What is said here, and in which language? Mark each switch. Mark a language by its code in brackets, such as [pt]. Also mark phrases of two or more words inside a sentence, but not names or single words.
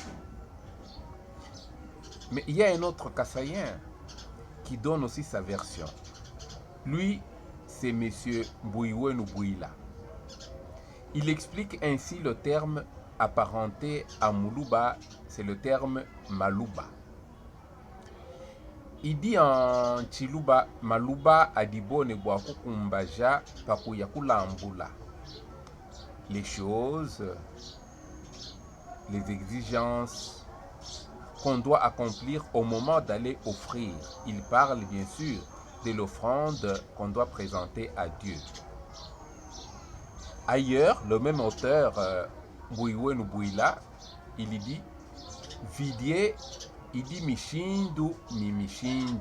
[fr] Mais il y a un autre Kassaïen qui donne aussi sa version. Lui, c'est M. Mbouiwenu Bouila. Il explique ainsi le terme apparenté à Muluba, c'est le terme Maluba. Il dit en Chiluba, [lu] Maluba adibone boakukumbaja pakuyakulambula. [fr] Les choses, les exigences qu'on doit accomplir au moment d'aller offrir. Il parle bien sûr de l'offrande qu'on doit présenter à Dieu. Ailleurs, le même auteur, Mbouiwenu Bouila, il dit Vidie, il dit [lu] Mishindu ni Mishindu.